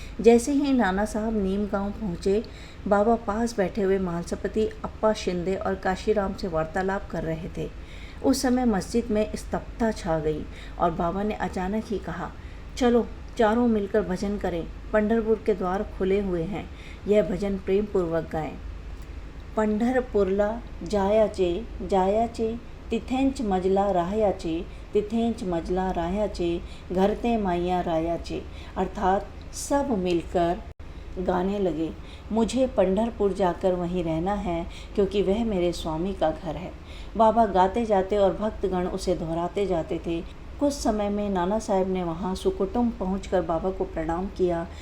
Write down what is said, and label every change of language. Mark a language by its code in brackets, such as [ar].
[hi] जैसे ही नाना साहब नीम गांव पहुँचे, बाबा पास बैठे हुए महासपति अप्पा शिंदे और काशीराम से वार्तालाप कर रहे थे। उस समय मस्जिद में स्तब्धता छा गई और बाबा ने अचानक ही कहा, चलो चारों मिलकर भजन करें, पंढरपुर के द्वार खुले हुए हैं। यह भजन प्रेम पूर्वक गाएं। [mr] पंढरपुरला जायाचे तिथेंच मजला राहायाचे, तिथेंच मजला राहायाचे, घरते माइया रायाचे। [hi] अर्थात सब मिलकर गाने लगे, मुझे पंढरपुर जाकर वहीं रहना है, क्योंकि वह मेरे स्वामी का घर है। बाबा गाते जाते और भक्तगण उसे दोहराते जाते थे। कुछ समय में नाना साहब ने वहां सुकुटुंब पहुंचकर बाबा को प्रणाम किया।